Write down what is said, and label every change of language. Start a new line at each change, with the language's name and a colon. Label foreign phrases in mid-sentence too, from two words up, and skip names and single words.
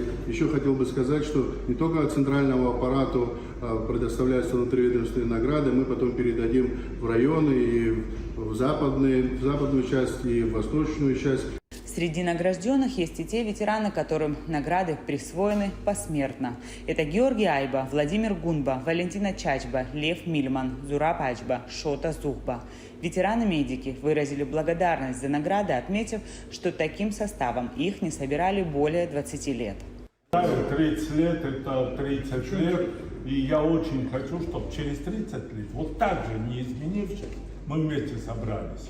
Russian: Еще хотел бы сказать, что не только центральному аппарату предоставляются внутриведомственные награды, мы потом передадим в районы и в западную часть, и в восточную часть. Среди награжденных есть и те ветераны, которым награды присвоены посмертно. Это Георгий Айба, Владимир Гунба, Валентина Чачба, Лев Мильман, Зураб Ачба, Шота Зухба. Ветераны-медики выразили благодарность за награды, отметив, что таким составом их не собирали более 20 лет. 30 лет – это 30 лет, и я очень хочу, чтобы через 30 лет, вот так же, не изменившись, мы вместе собрались.